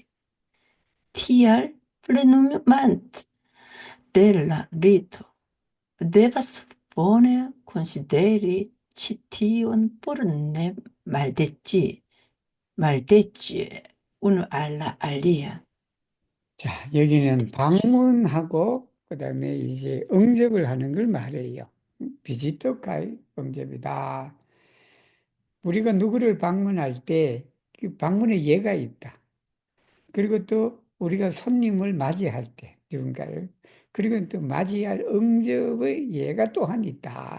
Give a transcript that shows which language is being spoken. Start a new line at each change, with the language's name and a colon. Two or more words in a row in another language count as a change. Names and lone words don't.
Esperanto: Tial plenumant de la rito devas bone konsideri ĉi tion por ne maldeĉi unu al la alia.
Korean: 자, 여기는 방문하고 그다음에 이제 응접을 하는 걸 말해요. 비지떡하이 응접이다. 우리가 누구를 방문할 때 그 방문의 예가 있다. 그리고 또 우리가 손님을 맞이할 때 누군가를 그리고 또 맞이할 응접의 예가 또한 있다.